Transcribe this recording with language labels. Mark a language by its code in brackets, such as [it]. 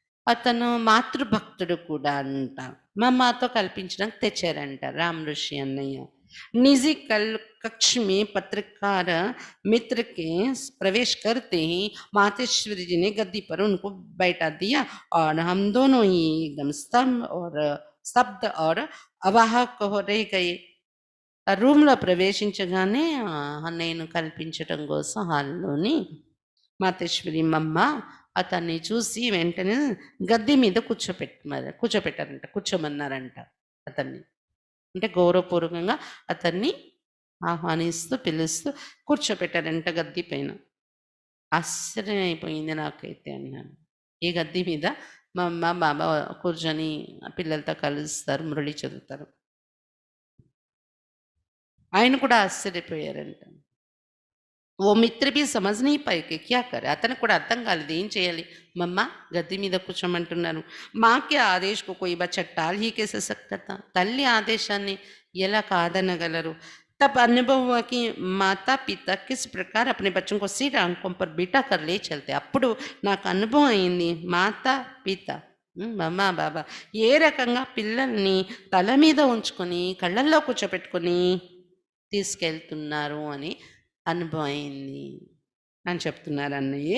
[te] అతను మాతృభక్తుడు కూడా అంట. మా అమ్మతో కల్పించడానికి తెచ్చారంట రామ్ ఋషి అన్నయ్య. [hi] निजी कल कक्ष में पत्रकार मित्र के प्रवेश करते ही मातेश्वरी जी ने गद्दी पर उनको बैठा दिया और हम दोनों ही एकदम स्तब्ध और అవాహక रह गए. [te] ఆ రూమ్లో ప్రవేశించగానే నేను కల్పించటం కోసం హాల్లోని మాతేశ్వరి మమ్మ అతన్ని చూసి వెంటనే గద్దె మీద కూర్చోపెట్టారంట, కూర్చోమన్నారంట అతన్ని. అంటే గౌరవపూర్వకంగా అతన్ని ఆహ్వానిస్తూ పిలుస్తూ కూర్చోపెట్టారంట గద్దె పైన. ఆశ్చర్యం అయిపోయింది నాకైతే అన్నాను. ఈ గద్దె మీద మా అమ్మ బాబా కూర్చొని పిల్లలతో కలుస్తారు, మురళి చదువుతారు. ఆయన కూడా ఆశ్చర్యపోయారంట. [hi] ఓ మిత్ర भी समझ नहीं पाए कि क्या करे. [te] అతనికి కూడా అర్థం కాలేదు ఏం చేయాలి. మమ్మ గద్దె మీద కూర్చోమంటున్నారు. [hi] మాకే ఆదేశ్ को कोई बच्चा टाल ही कैसे सकता था. [te] తల్లి ఆదేశాన్ని ఎలా కాదనగలరు. [hi] तब अनुभव हुआ कि माता पिता किस प्रकार अपने बच्चों को सीधे आंखों पर बिठा कर ले चलते. [te] అప్పుడు నాకు అనుభవం అయింది మాతా పిత మమ్మ బాబా ఏ రకంగా పిల్లల్ని తల మీద ఉంచుకొని కళ్ళల్లో కూర్చోపెట్టుకొని తీసుకెళ్తున్నారు అని अनुभव आएंगी అని చెప్తున్నారు అన్నయ్య.